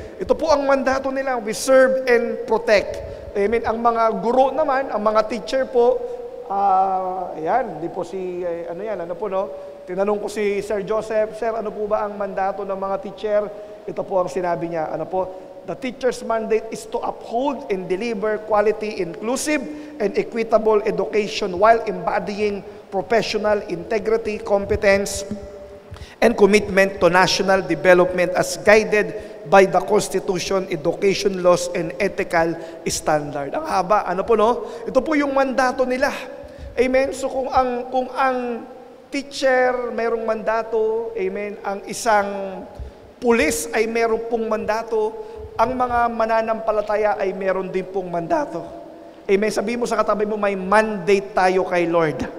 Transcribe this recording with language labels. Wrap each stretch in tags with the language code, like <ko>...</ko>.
<tl>Ito po ang mandato nila,</tl> <en>we serve and protect.</en> <tl>Amen. Ang mga guro naman, ang mga teacher po, ayan, di po si, ano po no? Tinanong ko si Sir Joseph, Sir, ano po ba ang mandato ng mga teacher? Ito po ang sinabi niya, ano po?</tl> <en>The teacher's mandate is to uphold and deliver quality, inclusive, and equitable education while embodying professional integrity, competence, and commitment to national development as guided by the Constitution, education laws, and ethical standard.</en> <tl>Ang haba, ano po no? Ito po yung mandato nila. Amen? So kung ang teacher mayroong mandato, amen, ang isang pulis ay mayroong pong mandato, ang mga mananampalataya ay mayroon din pong mandato. Amen? Sabihin mo sa katabi mo, may mandate tayo kay Lord.</tl>